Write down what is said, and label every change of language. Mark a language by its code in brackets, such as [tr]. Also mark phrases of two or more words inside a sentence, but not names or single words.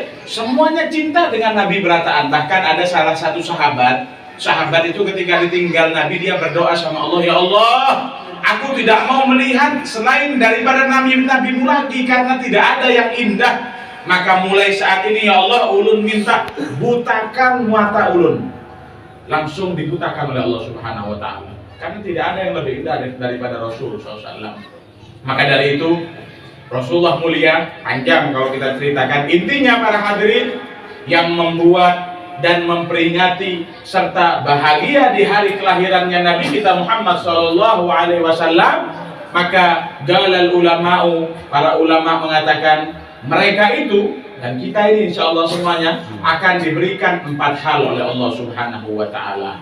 [id] Semuanya cinta dengan Nabi berataan. Bahkan ada salah satu sahabat itu ketika ditinggal Nabi, dia berdoa sama Allah, [ar] يا الله, [id] aku tidak mau melihat selain daripada Nabi-Nabimu lagi, karena tidak ada yang indah. Maka mulai saat ini [ar] يا الله, [bjn] ulun minta butakan mata ulun. [id] Langsung dibutakan oleh Allah [ar] سبحانه وتعالى, [id] karena tidak ada yang lebih indah daripada Rasul SAW. Maka dari itu Rasulullah mulia, panjang kalau kita ceritakan. Intinya para hadirin, yang membuat dan memperingati serta bahagia di hari kelahirannya Nabi kita Muhammad SAW, maka [ar] قال العلماء, [id] para ulama mengatakan mereka itu dan kita ini [ar] إن شاء الله [id] semuanya akan diberikan 4 hal oleh Allah [ar] سبحانه وتعالى.